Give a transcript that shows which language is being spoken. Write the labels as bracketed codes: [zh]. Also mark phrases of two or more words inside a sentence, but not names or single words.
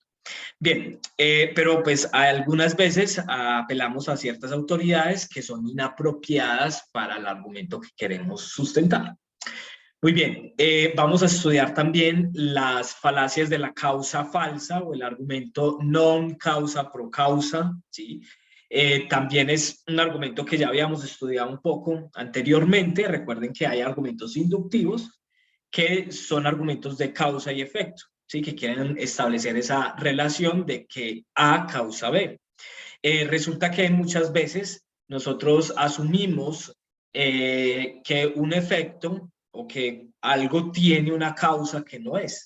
[es] Bien, pero pues algunas veces apelamos a ciertas autoridades que son inapropiadas para el argumento que queremos sustentar. Muy bien, vamos a estudiar también las falacias de la causa falsa o el argumento [la] non causa pro causa, [es] ¿sí? También es un argumento que ya habíamos estudiado un poco anteriormente. Recuerden que hay argumentos inductivos que son argumentos de causa y efecto, ¿sí? Que quieren establecer esa relación de que A causa B. Resulta que muchas veces nosotros asumimos que un efecto o que algo tiene una causa que no es.